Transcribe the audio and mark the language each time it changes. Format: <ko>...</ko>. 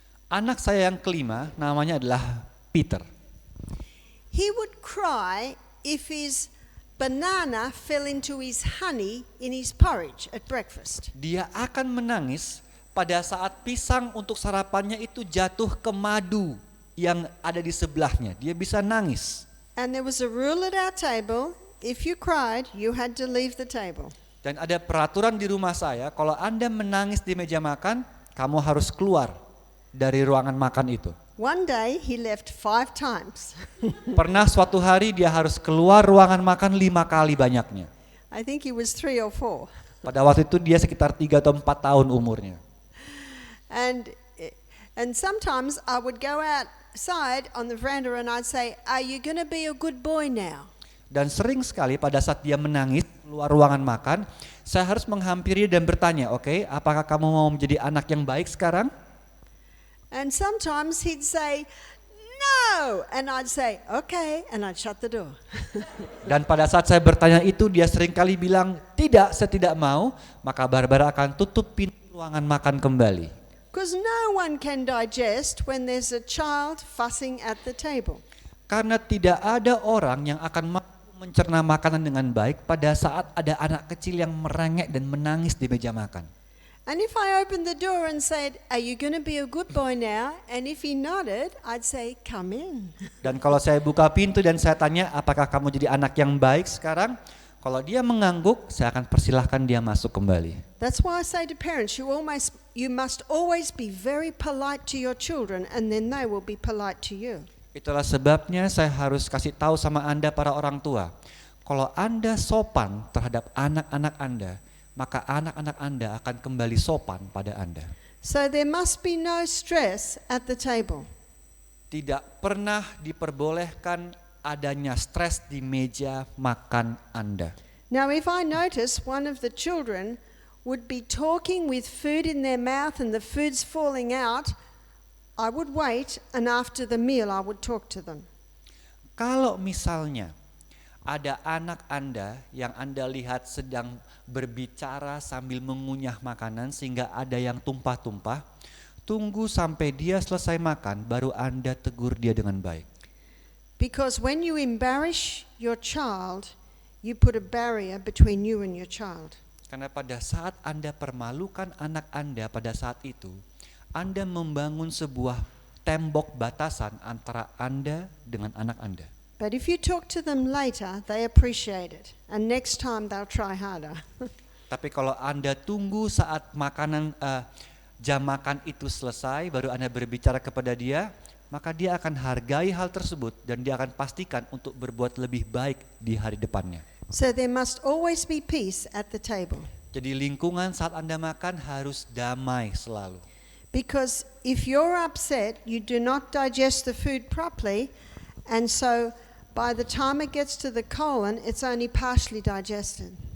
<id>Anak saya yang kelima namanya adalah Peter.</id> <en>he would cry if his banana fell into his honey in his porridge at breakfast.</en> <id>Dia akan menangis pada saat pisang untuk sarapannya itu jatuh ke madu yang ada di sebelahnya. Dia bisa nangis.</id> <en>And there was a rule at our table, if you cried, you had to leave the table.</en> <id>Dan ada peraturan di rumah saya, kalau Anda menangis di meja makan, kamu harus keluar dari ruangan makan itu.</id> <en>One day he left 5 times.</en> <id>Pernah suatu hari dia harus keluar ruangan makan 5 kali banyaknya.</id> <en>I think he was 3 or 4.</en> <id>Pada waktu itu dia sekitar 3 atau 4 tahun umurnya.</id> <en>And sometimes I would go outside on the veranda and I'd say, "Are you going to be a good boy now?"</en> <id>Dan sering sekali pada saat dia menangis keluar ruangan makan, saya harus menghampiri dan bertanya, oke, apakah kamu mau menjadi anak yang baik sekarang?</id> <en>And sometimes he'd say, "No," and I'd say, "Okay," and I'd shut the door.</en> <id>Dan pada saat saya bertanya itu, dia sering kali bilang, tidak, saya tidak mau, maka Barbara akan tutup pintu ruangan makan kembali.</id> <en>Because no one can digest when there's a child fussing at the table.</en> <id>Karena tidak ada orang yang akan mampu mencerna makanan dengan baik pada saat ada anak kecil yang merengek dan menangis di meja makan.</id> <en>And if I opened the door and said, "Are you going to be a good boy now?" and if he nodded, I'd say, "Come in."</en> <id>Dan kalau saya buka pintu dan saya tanya, apakah kamu jadi anak yang baik sekarang? Kalau dia mengangguk, saya akan persilahkan dia masuk kembali.</id> <en>That's why I say to parents, you must always be very polite to your children, and then they will be polite to you.</en> <id>Itulah sebabnya saya harus kasih tahu sama Anda para orang tua. Kalau Anda sopan terhadap anak-anak Anda, maka anak-anak Anda akan kembali sopan pada Anda.</id> <en>So there must be no stress at the table.</en> <id>Tidak pernah diperbolehkan adanya stres di meja makan Anda.</id> <en>Now if I notice one of the children would be talking with food in their mouth and the food's falling out, I would wait and after the meal I would talk to them.</en> <id>Kalau misalnya ada anak Anda yang Anda lihat sedang berbicara sambil mengunyah makanan sehingga ada yang tumpah-tumpah, tunggu sampai dia selesai makan baru Anda tegur dia dengan baik.</id> <en>Because when you embarrass your child, you put a barrier between you and your child.</en> <id>Karena pada saat Anda permalukan anak Anda pada saat itu, Anda membangun sebuah tembok batasan antara Anda dengan anak Anda.</id> <en>But if you talk to them later, they appreciate it. And next time they'll try harder.</en> <id>Tapi kalau Anda tunggu saat jam makan itu selesai, baru Anda berbicara kepada dia, maka dia akan hargai hal tersebut dan dia akan pastikan untuk berbuat lebih baik di hari depannya.</id> <en>So there must always be peace at the table.</en> <id>Jadi lingkungan saat Anda makan harus damai selalu.</id> <en>Because if you're upset, you do not digest the food properly, and so by the time it gets to the colon, it's only partially digested.</en>